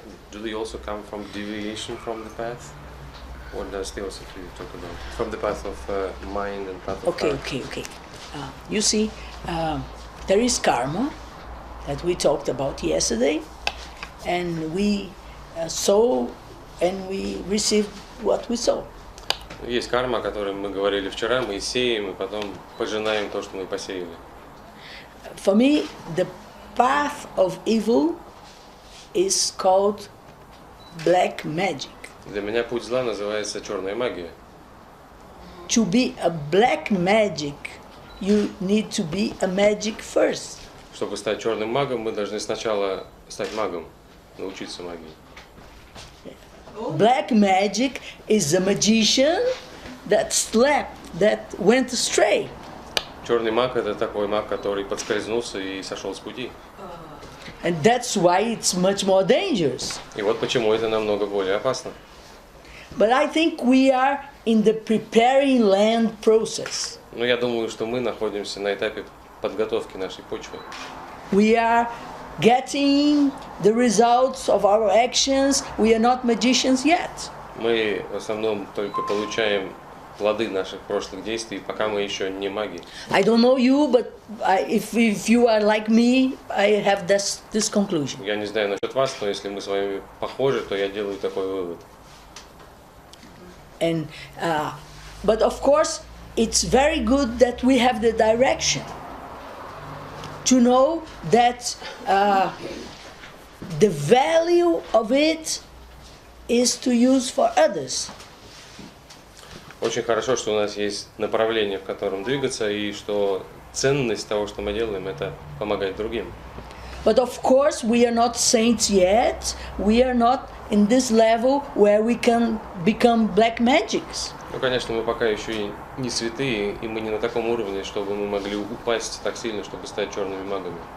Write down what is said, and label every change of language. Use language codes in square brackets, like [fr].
[en] Do they also come from deviation from the path? What does Theosophy talk about? From the path of mind and path of heart? Okay. You see, there is karma that we talked about yesterday, and we sow and we receive what we sow. [ru] Есть карма, о которой мы говорили вчера, мы сеем и потом пожинаем то, что мы посеяли. [en] For me, path of evil is called black magic. [ru] Для меня путь зла называется черная магия. [en] To be a black magic, you need to be a magic first. [ru] Чтобы стать черным магом, мы должны сначала стать магом, научиться магии. [en] Black magic is a magician that slept, that went astray. [ru] Черный маг – это такой маг, который подскользнулся и сошел с пути. [en] And that's why it's much more dangerous. [ru] И вот почему это намного более опасно. [en] But I think we are in the preparing land process. [ru] Но я думаю, что мы находимся на этапе подготовки нашей почвы. [en] We are getting the results of our actions. We are not magicians yet. [ru] Мы в основном только получаем плоды наших прошлых действий, пока мы еще не маги. [en] I don't know you, but if you are like me, I have this conclusion. [ru] Я не знаю насчет вас, но если мы с вами похожи, то я делаю такой вывод. [en] And but of course, it's very good that we have the direction to know that the value of it is to use for others. [ru] Очень хорошо, что у нас есть направление, в котором двигаться, и что ценность того, что мы делаем, это помогать другим. [en] But of course, we are not saints yet. We are not in this level where we can become black magics. [ru] Ну, конечно, мы пока еще и не святые, и мы не на таком уровне, чтобы мы могли упасть так сильно, чтобы стать черными магами.